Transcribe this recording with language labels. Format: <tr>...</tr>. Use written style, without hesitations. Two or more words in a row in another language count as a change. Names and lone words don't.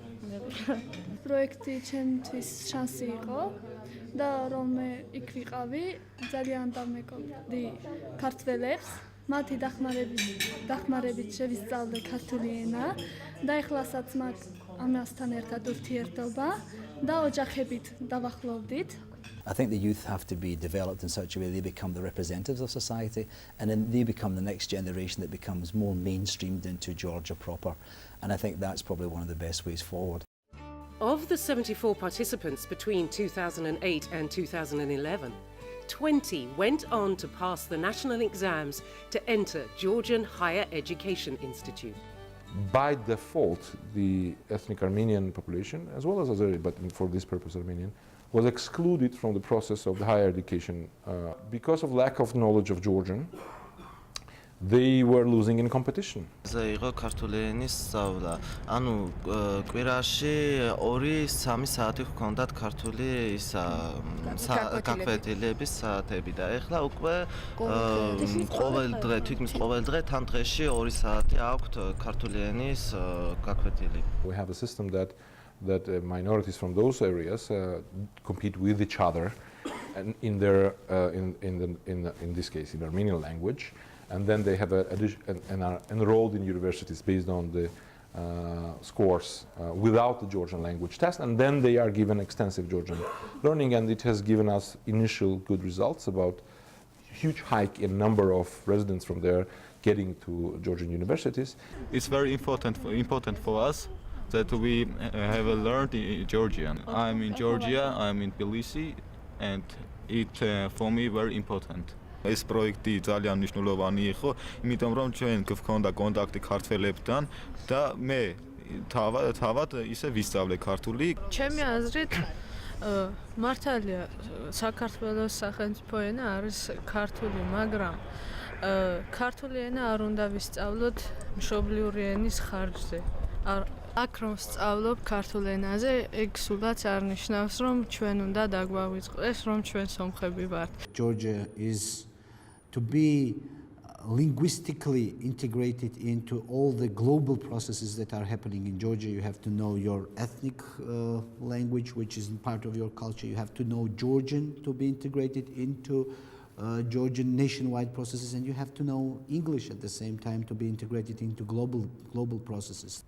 <ka>პროექტი ჩემთვის შანსი იყო და რომ მე იქ ვიყავი, ძალიან დამეკოდი ქართველებს, მათი დახმარებით შევისწავლე ქართული ენა და ეხლასაც მათ ამასთან ერთად ურთიერთობა და ოჯახებით დავახლოვდით.</ka> <en>I think the youth have to be developed in such a way they become the representatives of society, and then they become the next generation that becomes more mainstreamed into Georgia proper. And I think that's probably one of the best ways forward. Of the 74 participants between 2008 and 2011, 20 went on to pass the national exams to enter Georgian Higher Education Institute. By default, the ethnic Armenian population, as well as Azeri, but for this purpose Armenian, was excluded from the process of the higher education. Because of lack of knowledge of Georgian, they were losing in competition.</en> <ka>იყო ქართული ენის სწავლა. ანუ კვირაში 2-3 საათი ჰქონდათ ქართული ისა გაკვეთილების საათები და ეხლა უკვე ყოველ დღე, თითქმის ყოველ დღე თან დღეში 2 საათი აქვთ ქართული ენის გაკვეთილი.</ka> <en>We have a system that minorities from those areas compete with each other and in their in this case in Armenian language. And then they have and are enrolled in universities based on the scores without the Georgian language test, and then they are given extensive Georgian learning, and it has given us initial good results about huge hike in number of residents from there getting to Georgian universities. It's very important for us that we have learned Georgian. I'm in Georgia, I'm in Tbilisi, and it for me very important.</en> <ka>ეს პროექტი ძალიან მნიშვნელოვანი იყო, იმიტომ რომ ჩვენ გვქონდა კონტაქტი ქართველებთან და მე თავად ისე ვისწავლე ქართული. ჩემი აზრით მართალია საქართველოს სახელმწიფო ენა არის ქართული, მაგრამ ქართული ენა არ უნდა ვისწავლოთ მშობლიური ენის ხარჯზე. აქ რომ ვსწავლობ ქართულ ენაზე, ეგ სულაც არ ნიშნავს რომ ჩვენ უნდა დაგვავიწყდეს, რომ ჩვენ სომხები ვართ.</ka> <en>Georgia is to be linguistically integrated into all the global processes that are happening in Georgia. You have to know your ethnic language, which is part of your culture. You have to know Georgian to be integrated into Georgian nationwide processes, and you have to know English at the same time to be integrated into global processes.</en>